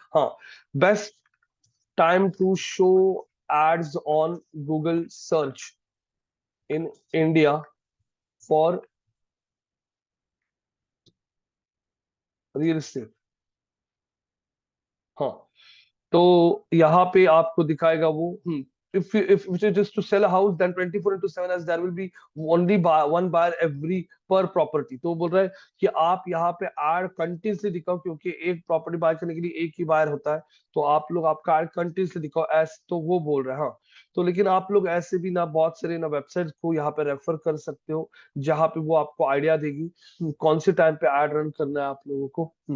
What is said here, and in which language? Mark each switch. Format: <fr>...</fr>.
<en>हाँ, best time to show ads on Google search in India for real estate.</en> <hi>हाँ, तो यहाँ पे आपको दिखाएगा वो</hi> <en>if it is to sell a house, then 24/7, as there will be only one buyer every per property.</en> <hi>तो वो बोल रहा है कि आप यहाँ पे एड कंटिन्यूसली दिखाओ, क्योंकि एक प्रॉपर्टी बाय करने के लिए एक ही बायर होता है, तो आप लोग आपका एड कंटिन्यूसली दिखाओ ऐसे, तो वो बोल रहे हैं। हाँ, तो लेकिन आप लोग ऐसे भी ना बहुत सारे ना वेबसाइट को यहाँ पे रेफर कर सकते हो, जहाँ पे वो आपको आइडिया देगी कौन से टाइम पे एड रन करना है आप लोगों को।</hi>